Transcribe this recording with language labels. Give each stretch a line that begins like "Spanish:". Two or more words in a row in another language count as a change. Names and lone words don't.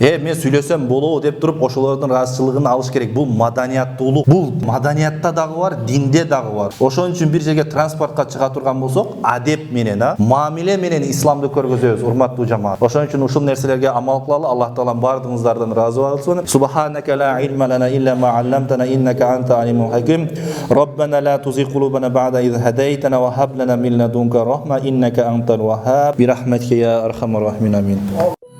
Kyrgyz: Мен сүйлөсөм болобу деп туруп, ошолордун ыраазычылыгын алыш керек. Бул маданияттуулук. Бул маданиятта дагы бар, динде дагы бар. Ошон үчүн бир жерге транспортко чыга турган болсок, адеп менен, мамиле менен исламды көргөзөбүз, урматтуу жамаат. Ошон үчүн ушул нерселерге амал кылалы.
Arabic: الله تعالى
Kyrgyz: бардыгыңыздардан разы болсун.
Arabic: سبحانك لا علم لنا إلا ما علمتنا إنك أنت العليم الحكيم. ربنا لا تزغ قلوبنا بعد إذ هديتنا وهب لنا من لدنك رحمة إنك أنت الوهاب. برحمتك يا أرحم الراحمين. Amin.